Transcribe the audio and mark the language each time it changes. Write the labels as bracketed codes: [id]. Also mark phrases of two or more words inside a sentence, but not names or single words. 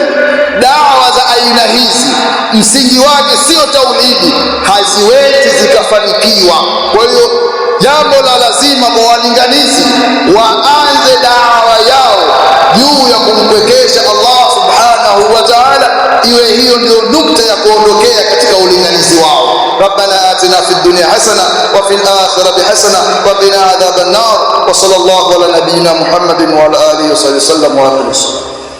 [sw] Dawa za aina hizi msingi wake sio tauhidi, haziwezi zikafanikiwa. Kwa hiyo jambo la lazima kwa walinganizi waanze dawa yao juu ya kumpwekesha Allah [ar] سبحانه وتعالى, [sw] iwe hiyo ndio nukta ya kuondokea katika ulinganizi wao. [ar] ربنا آتنا في الدنيا حسنة وفي الآخرة حسنة وقنا عذاب النار. وصلى الله على نبينا محمد وعلى آله وصحبه وسلم وآخر الصلاة.